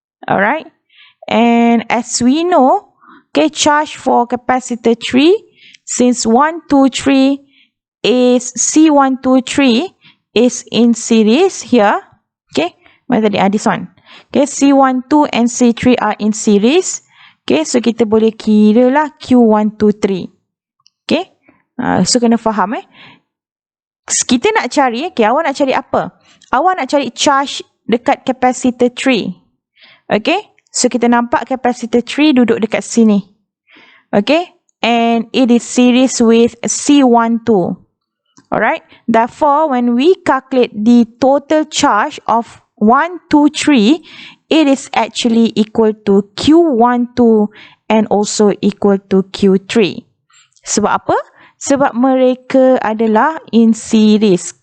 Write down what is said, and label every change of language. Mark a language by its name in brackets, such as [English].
[English] Alright, and as we know, okay, charge for capacitor 3, since 1, 2, 3 is C1, 2, 3 is in series here. Okay, [Malay] mana tadi? [English] This one. Okay, C1, 2 and C3 are in series. [Malay] Okay, so kita boleh kira lah Q1, 2, 3. Okay, so kena faham kita nak cari, okay, awak nak cari apa? Awak nak cari charge dekat capacitor 3. Okay, so kita nampak capacitor 3 duduk dekat sini. [English] Okay, and it is series with C12. Alright, therefore when we calculate the total charge of 1, 2, 3, it is actually equal to Q12 and also equal to Q3. [Malay] Sebab apa? Sebab mereka adalah [English] in series.